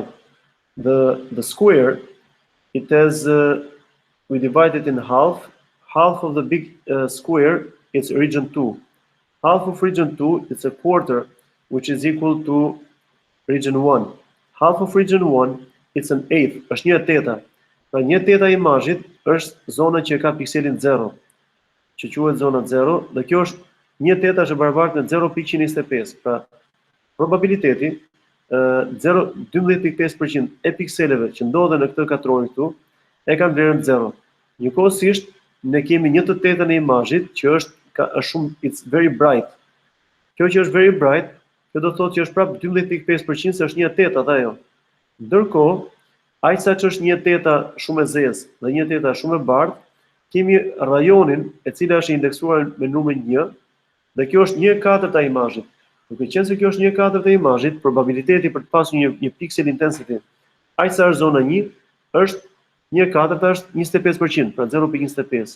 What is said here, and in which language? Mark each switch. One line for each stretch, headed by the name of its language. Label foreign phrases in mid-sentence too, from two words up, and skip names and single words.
English: The square, it has we divide it in half. Half of the big square is region 2. Half of region 2 is a quarter, which is equal to region 1. Half of region 1 it's an eighth,
Albanian: është 1/8. Pra 1/8 e imazhit është zona që ka pikselin 0, që quhet zona 0, dhe kjo është 1/8 është e barabartë me 0.125. Pra probabiliteti 12.5% e pikseleve që ndodhen në këtë katror këtu e kanë vlerën 0. Njëkohësisht ne kemi 1/8 e imazhit që është shumë,
English: it's very bright.
Albanian: Kjo që është
English: very bright,
Albanian: kjo do thotë që është prapë 12.5% se është 1/8 ajo. Ndërkohë, ajsa që është 1/8 shumë e zezë dhe 1/8 shumë e bardhë, kemi rajonin e cila është indeksuar me numrin 1, dhe kjo është 1/4 e imazhit. Duke qenë se kjo është 1/4 e imazhit, probabiliteti për të pasur një
English: pixel intensity,
Albanian: ajsa është zona 1, është 1/4 është 25%, pra 0.25.